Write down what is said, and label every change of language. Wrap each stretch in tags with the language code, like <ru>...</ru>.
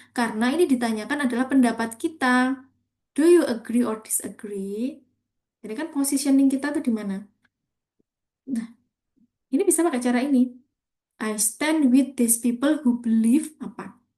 <id>Karena ini ditanyakan adalah pendapat kita.</id> <en>Do you agree or disagree?</en> <id>Jadi kan positioning kita tuh di mana? Nah, ini bisa pakai cara ini.</id> <en>I stand with these people who believe apa?</en>